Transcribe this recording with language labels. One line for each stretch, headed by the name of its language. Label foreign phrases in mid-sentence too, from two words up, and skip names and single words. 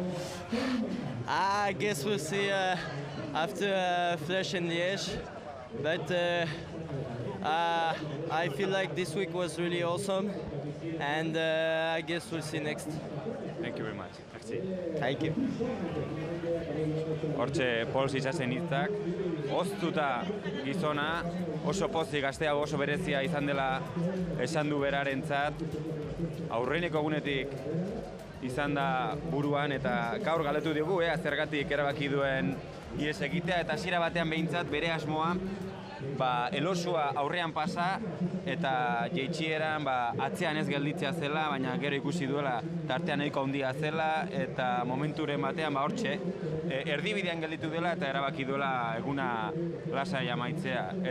English: I guess we'll see after Flèche and Liège, but I feel like this week was really awesome, and I guess we'll see next. Thank you very much. Merci. Thank you.
Basque: Hortxe, Pol Seizazen hitzak, oztuta gizona, oso pozik, gaztea oso berezia izan dela esan du berarentzat, aurreneko egunetik izan da buruan, eta gaur galdetu diogu, zergatik erabaki duen ihes egitea, eta hasiera batean behintzat bere asmoa elosua aurrean pasa eta jeitxieran atzean ez gelditzea zela, baina gero ikusi duela tartean nahiko handia zela, eta momenturen batean hortxe erdibidean gelditu dela eta erabaki duela eguna lasai amaitzea.